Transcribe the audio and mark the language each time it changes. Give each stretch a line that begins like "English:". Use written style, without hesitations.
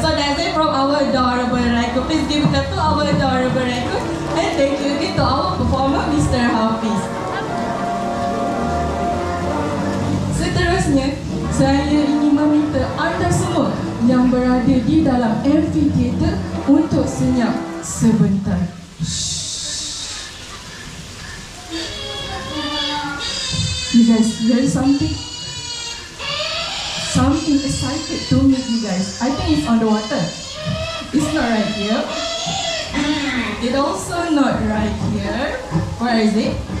English: So that's it from our adorable raccoon. Please give it up to our adorable raccoon. And thank you again to our performer, Mr. Hafiz.
Malay: Seterusnya, saya ingin meminta anda semua yang berada di dalam amphitheater untuk senyap sebentar.
English: You guys hear something? Something excited to meet you guys. I think it's on the water. It's not right here. It's also not right here. Where is it?